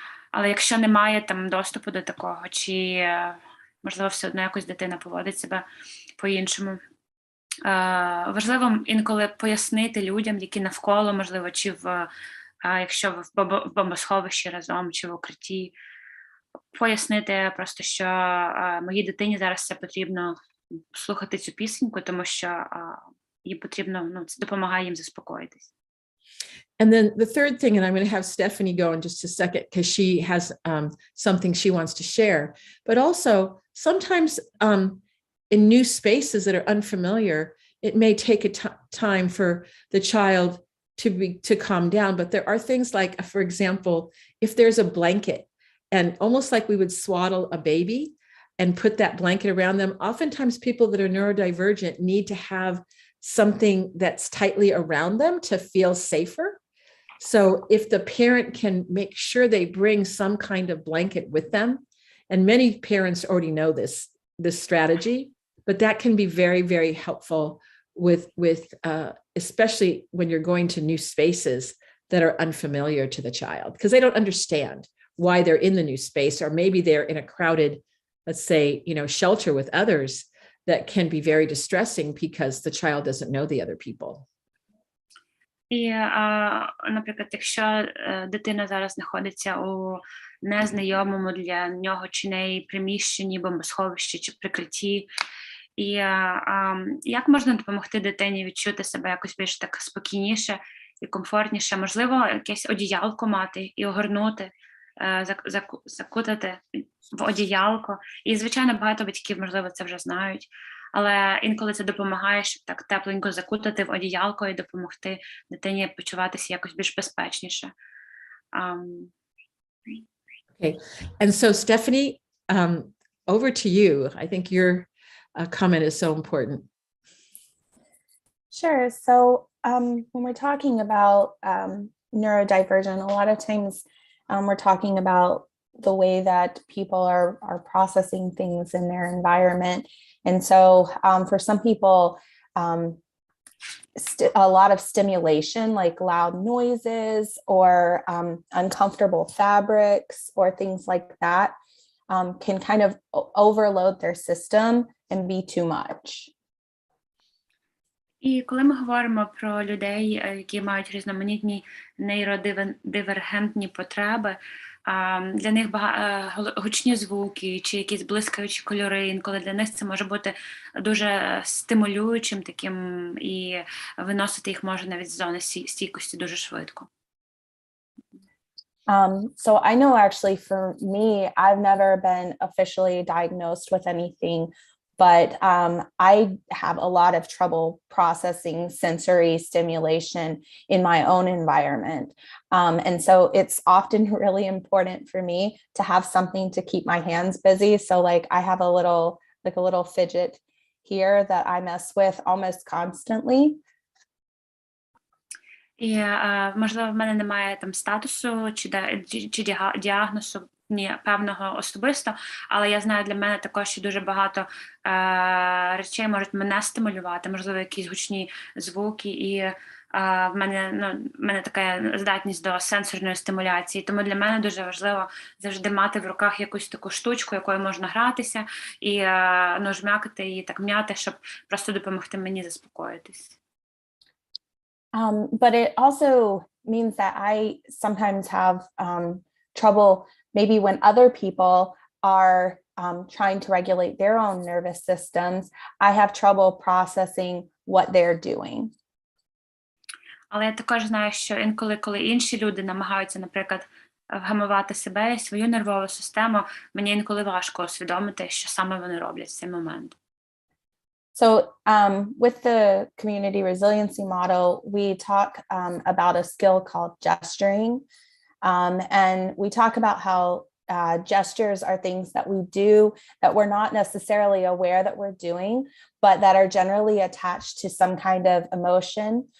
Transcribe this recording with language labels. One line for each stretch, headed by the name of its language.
Ukrainian: Але якщо немає там доступу до такого, чи, можливо, все одно якось дитина поводить себе по-іншому, важливо інколи пояснити людям, які навколо, можливо, чи якщо ви в бомбосховищі разом, чи в укритті, пояснити просто, що моїй дитині зараз це потрібно слухати цю пісеньку, тому що їй потрібно, це допомагає їм заспокоїтись.
English: And then the third thing, and I'm going to have Stephanie go in just a second because she has something she wants to share, but also sometimes in new spaces that are unfamiliar, it may take time for the child to calm down. But there are things like, for example, if there's a blanket, and almost like we would swaddle a baby and put that blanket around them, oftentimes people that are neurodivergent need to have something that's tightly around them to feel safer. So if the parent can make sure they bring some kind of blanket with them, and many parents already know this strategy, but that can be very, very helpful with especially when you're going to new spaces that are unfamiliar to the child, because they don't understand why they're in the new space, or maybe they're in a crowded, let's say, shelter with others that can be very distressing because the child doesn't know the other people.
Ukrainian: І, наприклад, якщо дитина зараз знаходиться у незнайомому для нього чи неї приміщенні, бомбосховищі чи прикритті, і як можна допомогти дитині відчути себе якось більш так спокійніше і комфортніше? Можливо, якесь одіялко мати і огорнути, закутати в одіялко. І, звичайно, багато батьків, можливо, це вже знають. Але інколи це допомагає, щоб так тепленько закутати в одіялко і допомогти дитині почуватися якось більш безпечніше.
English: Okay, and so Stephanie, over to you. I think your comment is so important. Sure. So when we're talking about neurodivergent, a lot of times we're talking about the way that people are processing things in their environment. And so for some people, a lot of stimulation, like loud noises or uncomfortable fabrics or things like that, can kind of overload their system and be too much.
Ukrainian: І коли ми говоримо про людей, які мають різноманітні нейродивергентні потреби, для них гучні звуки чи якісь блискаючі кольори, інколи для них це може бути дуже стимулюючим таким, і виносити їх може навіть з зони стійкості дуже швидко.
English: So I know actually for me, I've never been officially diagnosed with anything, but I have a lot of trouble processing sensory stimulation in my own environment. And so it's often really important for me to have something to keep my hands busy. So like I have a little fidget here that I mess with almost constantly.
Ukrainian: І, можливо, в мене немає там статусу чи діагнозу певного особисто, але я знаю, для мене також ще дуже багато речей можуть мене стимулювати, можливо, якісь гучні звуки, і в мене така здатність до сенсорної стимуляції, тому для мене дуже важливо завжди мати в руках якусь таку штучку, якою можна гратися, і жмякати її, так м'яти, щоб просто допомогти мені заспокоїтись.
English: But it also means that I sometimes have trouble maybe when other people are trying to regulate their own nervous systems. I have trouble processing what they're doing.
Ukrainian: Але я також знаю, що інколи, коли інші люди намагаються, наприклад, вгамувати себе і свою нервову систему, мені інколи важко усвідомити, що саме вони роблять в цей момент.
English: So with the community resiliency model, we talk about a skill called gesturing. And we talk about how gestures are things that we do that we're not necessarily aware that we're doing, but that are generally attached to some kind of emotion.